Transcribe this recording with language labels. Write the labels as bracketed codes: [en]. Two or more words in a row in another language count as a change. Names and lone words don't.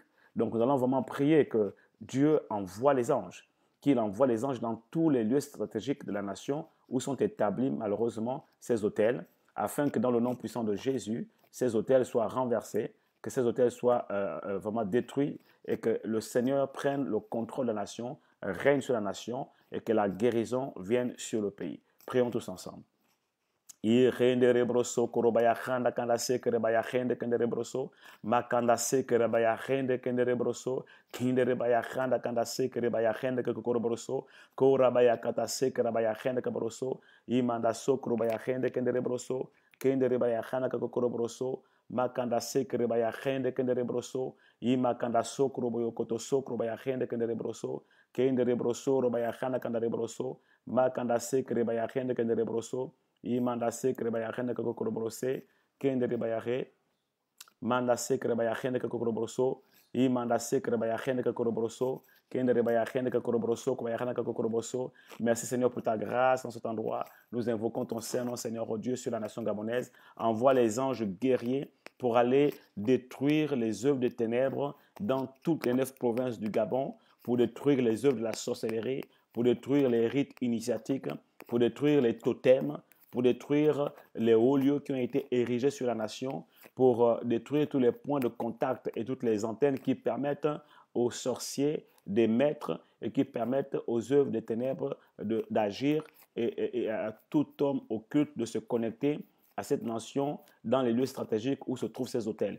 [fr] Donc nous allons vraiment prier que Dieu envoie les anges, qu'il envoie les anges dans tous les lieux stratégiques de la nation où sont établis malheureusement ces hôtels, afin que dans le nom puissant de Jésus, ces hôtels soient renversés, que ces hôtels soient vraiment détruits et que le Seigneur prenne le contrôle de la nation, règne sur la nation et que la guérison vienne sur le pays. Prions tous ensemble. Irendere broso korobaya khanda kanda sekere baya khende kendere broso makanda sekere baya khende kendere broso kindere baya khanda kanda sekere baya khende ke korobroso korabaya kata sekere baya khende ke broso imanda sokro baya khende kendere broso kendere baya khanda ke korobroso makanda sekere baya khende kendere broso imakanda sokro boyo koto sokro baya khende kendere broso kendere broso robaya khanda kanda broso makanda sekere baya khende kendere broso imanda sekre baya khende ko korobrose kendere baya he manda sekre baya khende ko korobroso imanda sekre baya khende ko korobroso kendere baya khende ko korobroso ko baya khende ko korobroso. Merci Seigneur pour ta grâce dans cet endroit. Nous invoquons ton Saint-Nom, Seigneur oh Dieu, sur la nation gabonaise. Envoie les anges guerriers pour aller détruire les œuvres des ténèbres dans toutes les 9 provinces du Gabon, pour détruire les œuvres de la sorcellerie, pour détruire les rites initiatiques, pour détruire les totems, pour détruire les hauts lieux qui ont été érigés sur la nation, pour détruire tous les points de contact et toutes les antennes qui permettent aux sorciers d'émettre et qui permettent aux œuvres des ténèbres d'agir et à tout homme occulte de se connecter à cette nation dans les lieux stratégiques où se trouvent ces hôtels.